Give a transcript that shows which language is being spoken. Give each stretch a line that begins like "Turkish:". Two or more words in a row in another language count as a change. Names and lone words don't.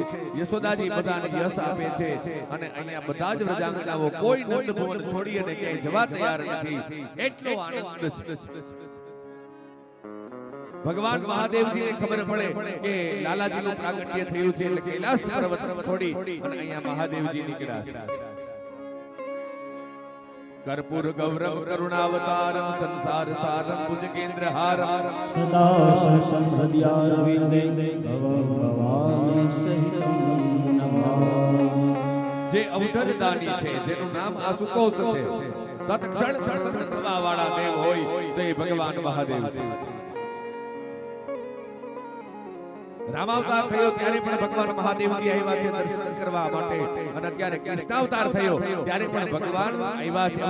Gujarati: યશોદાજી બધાને યશ આપે છે અને અહીંયા બધા જ વ્રજાંગનાઓ કોઈ નંદ ભવન છોડી અને ક્યાંય જવા તૈયાર નથી. એટલો આનંદ છે. ભગવાન મહાદેવજીને ખબર પડે કે લાલાજીનું પ્રાગટ્ય થયું છે એટલે કૈલાસ પર્વત છોડી અને અહીંયા મહાદેવજી નીકળ્યા છે.
Sanskrit: कर्पूर गौरव करुणावतारम संसार सारम भुजगेन्द्रहारम सदा संसद्यारविंदे भवानी
Gujarati: જે અવધર દાની છે, જેનું નામ આશુતોષ છે, તત્ક્ષણ પ્રસન્ન થવા વાળા દેવ હોય તે ભગવાન મહાદેવ છે. રામાવતાર થયો ત્યારે પણ ભગવાન મહાદેવજી આવ્યા છે દર્શન કરવા માટે. અને અત્યારે કૃષ્ણાવતાર થયો ત્યારે પણ ભગવાન આવ્યા છે.